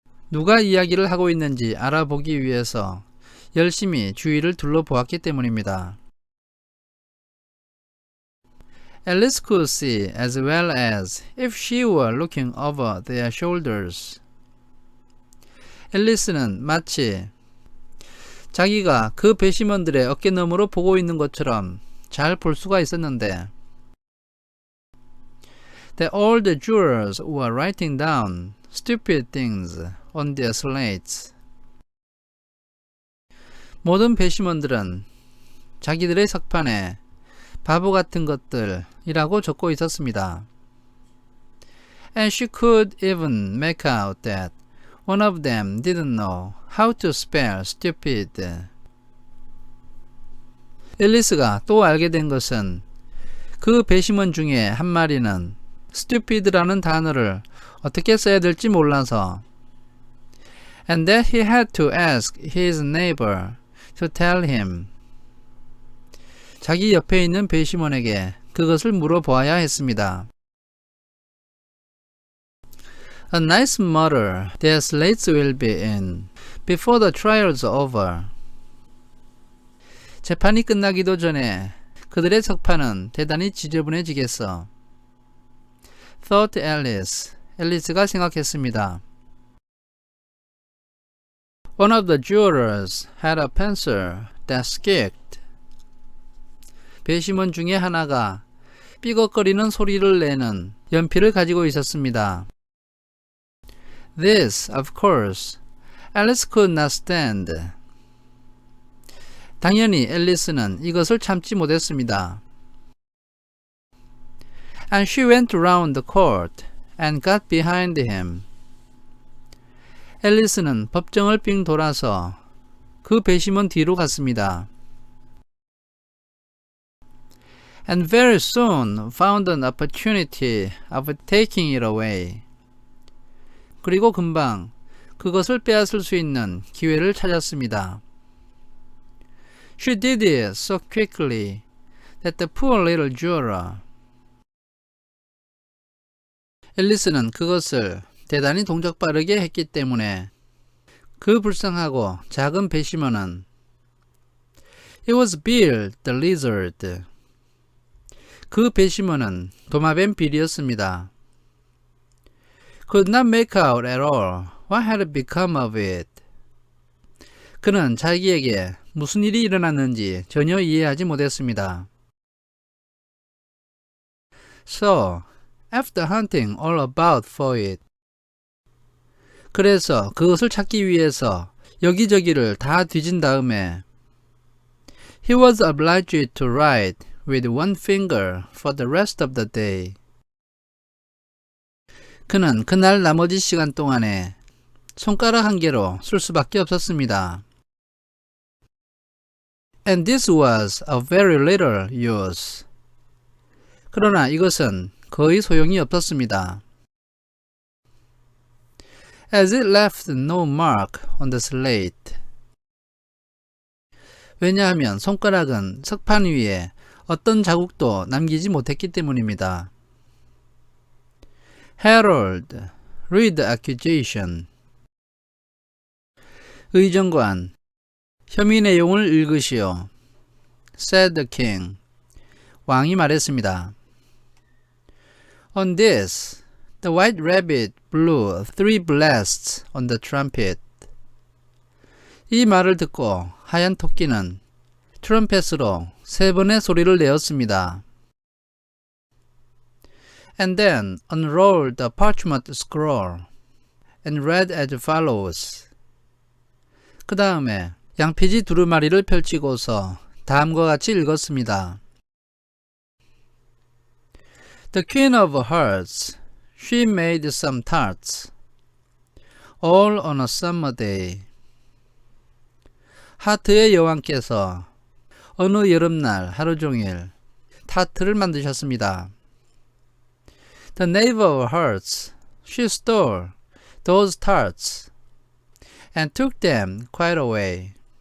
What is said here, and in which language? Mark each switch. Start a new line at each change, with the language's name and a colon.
Korean: 누가 이야기를 하고 있는지 알아보기 위해서 열심히 주위를 둘러보았기 때문입니다.
English: Alice could see as well as if she were looking over their shoulders.
Korean: 앨리스는 마치 자기가 그 배심원들의 어깨너머로 보고 있는 것처럼 잘 볼 수가 있었는데
English: that all the jurors were writing down stupid things on their slates.
Korean: 모든 배심원들은 자기들의 석판에 바보 같은 것들이라고 적고 있었습니다.
English: And she could even make out that one of them didn't know how to spell stupid.
Korean: 앨리스가 또 알게 된 것은 그 배심원 중에 한 마리는 stupid라는 단어를 어떻게 써야 될지 몰라서
English: and that he had to ask his neighbor to tell him.
Korean: 자기 옆에 있는 배심원에게 그것을 물어보아야 했습니다.
English: A nice mutter their slates will be in before the trial's over.
Korean: 재판이 끝나기도 전에 그들의 석판은 대단히 지저분해지겠어.
English: Thought Alice.
Korean: 앨리스가 생각했습니다.
English: One of the jurors had a pencil that squeaked.
Korean: 배심원 중에 하나가 삐걱거리는 소리를 내는 연필을 가지고 있었습니다.
English: This, of course, Alice could not stand.
Korean: 당연히 앨리스는 이것을 참지 못했습니다.
English: And she went around the court and got behind him.
Korean: 앨리스는 법정을 빙 돌아서 그 배심원 뒤로 갔습니다.
English: And very soon found an opportunity of taking it away.
Korean: 그리고 금방 그것을 빼앗을 수 있는 기회를 찾았습니다.
English: She did it so quickly that the poor little juror.
Korean: 앨리스는 그것을 대단히 동작 빠르게 했기 때문에 그 불쌍하고 작은 배심원은
English: It was Bill the lizard.
Korean: 그 배심원은 도마뱀 빌이었습니다.
English: Could not make out at all what had become of it.
Korean: 그는 자기에게 무슨 일이 일어났는지 전혀 이해하지 못했습니다.
English: So, after hunting all about for it.
Korean: 그래서 그것을 찾기 위해서 여기저기를 다 뒤진 다음에
English: He was obliged to write with one finger for the rest of the day.
Korean: 그는 그날 나머지 시간 동안에 손가락 한 개로 쓸 수밖에 없었습니다.
English: And this was of very little use.
Korean: 그러나 이것은 거의 소용이 없었습니다.
English: As it left no mark on the slate.
Korean: 왜냐하면 손가락은 석판 위에 어떤 자국도 남기지 못했기 때문입니다.
English: Herald, read the accusation.
Korean: 의정관, 혐의 내용을 읽으시오.
English: Said the king.
Korean: 왕이 말했습니다.
English: On this, the white rabbit blew 3 blasts on the trumpet.
Korean: 이 말을 듣고 하얀 토끼는 트럼펫으로 3번의 소리를 내었습니다.
English: And then unrolled the parchment scroll and read as follows.
Korean: 그 다음에 양피지 두루마리를 펼치고서 다음과 같이 읽었습니다.
English: The Queen of Hearts, she made some tarts, all on a summer day.
Korean: 하트의 여왕께서 어느 여름날 하루 종일 타트를 만드셨습니다.
English: The Knave of Hearts, she stole those tarts and took them quite away.